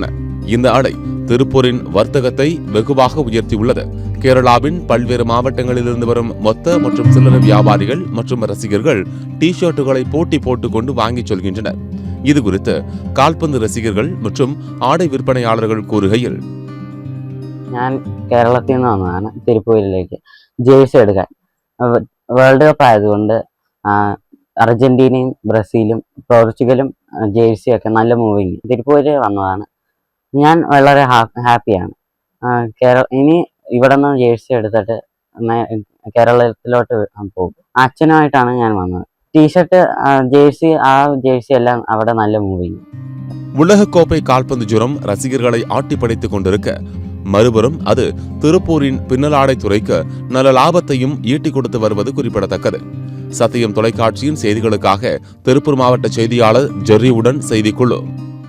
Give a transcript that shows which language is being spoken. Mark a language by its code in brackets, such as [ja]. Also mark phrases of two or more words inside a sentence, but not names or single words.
[ta] இந்த ஆடை திருப்பூரின் வர்த்தகத்தை வெகுவாக உயர்த்தியுள்ளது. கேரளாவின் பல்வேறு மாவட்டங்களிலிருந்து வரும் மொத்த மற்றும் சில்லறை வியாபாரிகள் மற்றும் ரசிகர்கள் டி-ஷர்ட்டுகளை போட்டி போட்டுக் கொண்டு வாங்கிச் செல்கின்றனர். இது குறித்து கால்பந்து ரசிகர்கள் மற்றும் ஆடை விற்பனையாளர்கள் கூறுகையில், [ml] ഞാൻ കേരളത്തിൽ നിന്ന് വന്നതാണ് തിരുപ്പൂരിലേക്ക് ജേഴ്സി എടുക്കാൻ. വേൾഡ് കപ്പ് ആയതുകൊണ്ട് അർജന്റീനയും ബ്രസീലും പോർച്ചുഗലും ജേഴ്സിയൊക്കെ നല്ല മൂവിങ്. തിരുപ്പൂര് വന്നതാണ്. ഞാൻ വളരെ ഹാപ്പിയാണ്. ഇനി ഇവിടെ നിന്ന് ജേഴ്സി എടുത്തിട്ട് കേരളത്തിലോട്ട് പോകും. അച്ഛനുമായിട്ടാണ് ഞാൻ വന്നത്. ടീഷർട്ട് ജേഴ്സി എല്ലാം അവിടെ നല്ല മൂവിങ്. [ta] உலகக்கோப்பை கால்பந்து ஜுரம் ரசிகர்களை ஆட்டி படைத்துக் கொண்டிருக்க, மறுபுறம் அது திருப்பூரின் பின்னலாடை துறைக்கு நல்ல லாபத்தையும் ஈட்டி கொடுத்து வருவது குறிப்பிடத்தக்கது. சத்தியம் தொலைக்காட்சியின் செய்திகளுக்காக திருப்பூர் மாவட்ட செய்தியாளர் ஜெர்ரியுடன் செய்திக்குழு.